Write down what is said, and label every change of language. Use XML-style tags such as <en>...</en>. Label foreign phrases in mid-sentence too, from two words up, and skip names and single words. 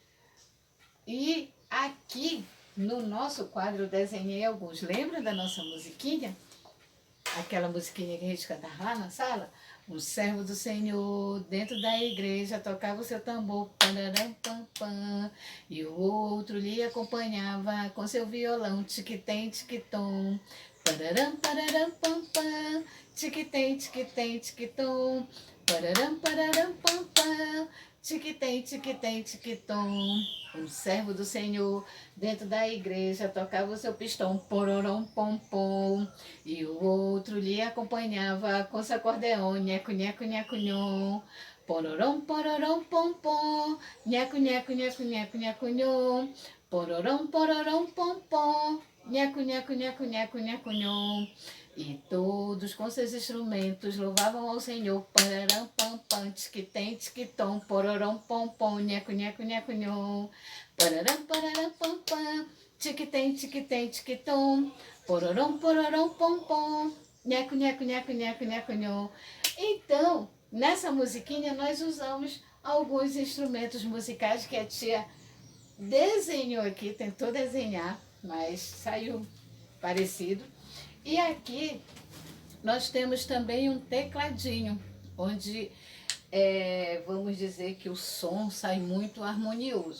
<pt>E aqui no nosso quadro eu desenhei alguns. Lembra da nossa musiquinha? Aquela musiquinha que a gente cantava lá na sala? Um servo do Senhor dentro da igreja tocava o seu tambor, pararam, pam, pam, e o outro lhe acompanhava com seu violão, tiquitem, tiquitom, pararam, pararam, pam, pam, tiquitem, tiquitem, tiquitom, pararam, pararam, pam, pam, tiquitem, tiquitem, tiquitom. Um servo do Senhor dentro da igreja tocava o seu pistão, pororom, pom, pom, e o outro lhe acompanhava com seu acordeão, nheco, nheco, nheco, nhon, pororom, pom, pom, nheco, nheco, nheco, nheco, nheco, nhon, pororom, pom, pom, nheco, nheco, nheco, nheco, nheco, nhon. E todos com seus instrumentos louvavam ao Senhor, pararam, pam, pam, tiquitem, tiquitom, pororom, pom, pom, nheco, nheco, nheco, nhon, pararam, pararam, pam, pam, tiquitem, tiquitem, tiquitom, pororom, pom, pom, nheco, nheco, nheco, nheco, nheco, nhon. Então, nessa musiquinha nós usamos alguns instrumentos musicais que a tia desenhou aqui, tentou desenhar, mas saiu parecido. E aqui nós temos também um tecladinho, onde vamos dizer que o som sai muito harmonioso.</pt>